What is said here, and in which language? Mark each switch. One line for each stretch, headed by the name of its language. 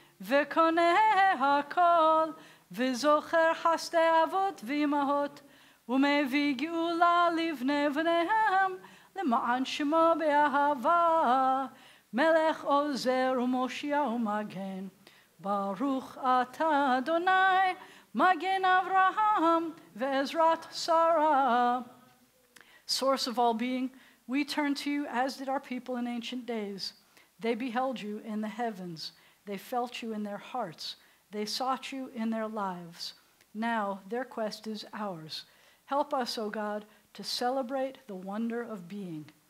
Hebrew: ve'Koneh Hakol, ve'Zocher Hasdei Avot v'Imahot, u'mevii geula livnei v'neihem, למען שמו באהבה, מלך עוזר ומושיע ומגן. ברוך אתה אדוני, מגן אברהם ועזרת שרה.
English: Source of all being, we turn to you as did our people in ancient days. They beheld you in the heavens. They felt you in their hearts. They sought you in their lives. Now their quest is ours. Help us, O God, to celebrate the wonder of being.